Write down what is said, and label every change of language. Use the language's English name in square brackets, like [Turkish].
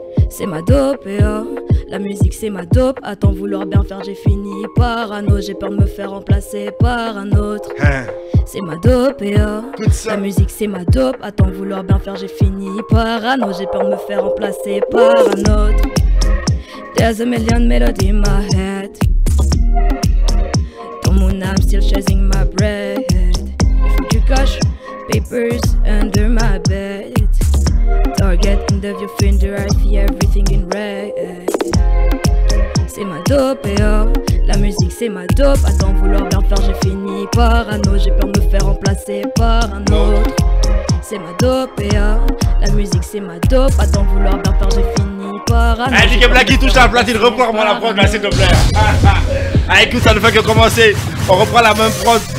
[French] C'est ma dope et la musique c'est ma dope. À t'en vouloir bien faire j'ai fini parano. J'ai peur de me faire remplacer par un autre. C'est ma dope et la musique c'est ma dope. À t'en vouloir bien faire j'ai fini parano. J'ai peur de me faire remplacer par un autre. [English] There's a million melody in my head. [French] Dans mon âme [English] still chasing my bread. [French] Il faut du cash, [English] papers under my bed. Target end of your finger, I see everything in red. [French] C'est ma dope et la musique c'est ma dope. À t'en vouloir bien faire j'ai fini parano. J'ai peur de me faire remplacer par un autre. C'est ma dope et la musique c'est ma dope. À t'en vouloir bien faire j'ai fini parano. Hey, Diggy Blacky touche à la platine, reprends-moi la prod là s'il te plaît. Ah, écoute, ça ne fait que commencer. On reprend la même prod.